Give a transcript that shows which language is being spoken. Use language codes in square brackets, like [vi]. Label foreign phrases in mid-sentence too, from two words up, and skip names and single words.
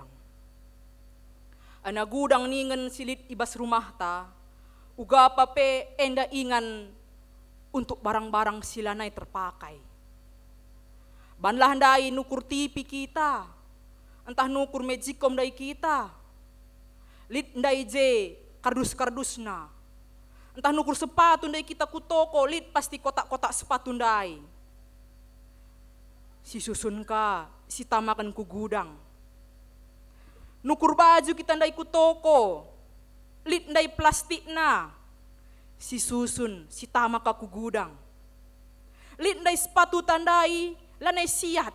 [btx] Ana gudang ningan silit ibas rumah ta, uga pape enda ingan untuk barang-barang silanay terpakai. Banlah handai nukur tipi kita, entah nukur mejikom dari kita, lit ndai je kardus-kardusna, entah nukur sepatu ndai kita ku toko, lit pasti kotak-kotak sepatu ndai. Si susun ka, si tamakan ku gudang. Nukur baju kita ndai ku toko, lit ndai plastik na, si susun, si tamaka ku gudang. Lit ndai sepatu tandai, lanai siat.